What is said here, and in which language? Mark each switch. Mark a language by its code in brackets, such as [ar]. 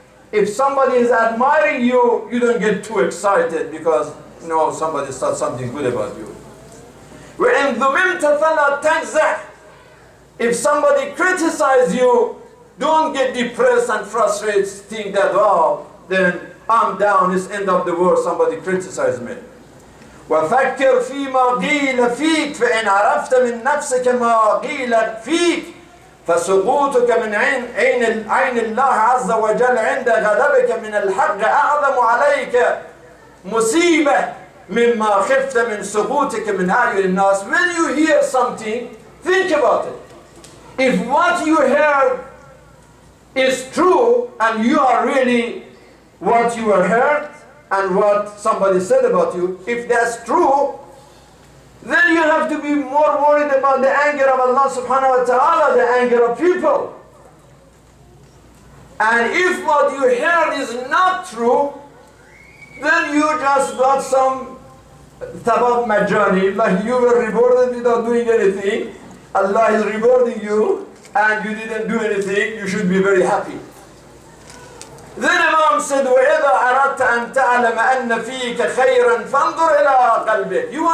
[en] If somebody is admiring you, you don't get too excited because somebody said something good about you. [ar] وإن ذممت فلا تجزع. [en] If somebody criticizes you, don't get depressed and frustrated, think that, then I'm down, it's end of the world, somebody criticized me. [ar] وفكر فيما قيل فيك فإن عرفت من نفسك ما قيل فيك فسقوطك من عين الله عز وجل عند غضبك من الحق أعظم عليك مصيبة مما خفت من سقوطك من أعين الناس. [en] When you hear something, think about it. If what you heard is true and you are really what you heard and what somebody said about you, if that's true, then you have to be more worried about the anger of Allah subhanahu wa ta'ala, the anger of people. And if what you heard is not true, then you just got some tabab majani, like you were rewarded without doing anything. Allah is rewarding you. and you didn't do anything, you should be very happy. Then Imam said, [ar] وَإِذَا أَرَدْتَ أَن تَعْلَمَ أَنَّ فِيكَ خَيْرًا فَانْظُرْ إِلَىٰ قَلْبِكَ.